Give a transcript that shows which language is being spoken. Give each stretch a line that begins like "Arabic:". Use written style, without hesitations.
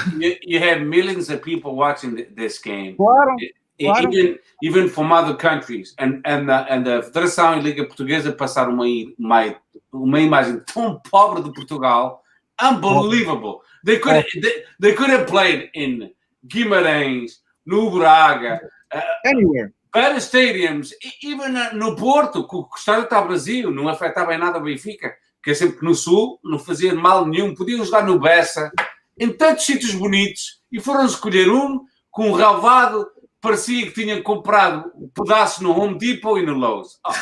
English: You have millions of people watching this game.
Portuguese: Claro.
English: Even from other countries.
Portuguese: And a Federação e Liga Portuguesa passaram uma imagem tão pobre de Portugal,
English: unbelievable. They could have played in Guimarães, no Braga, anywhere. Better stadiums, even
Portuguese: no Porto, que o estádio está vazio, não afetava em nada o Benfica, que é sempre no Sul, não fazia mal nenhum, podiam jogar no Bessa, em tantos sítios bonitos, e foram escolher um com um relvado, parecia que tinham comprado pedaços no Home Depot e no Lowe's.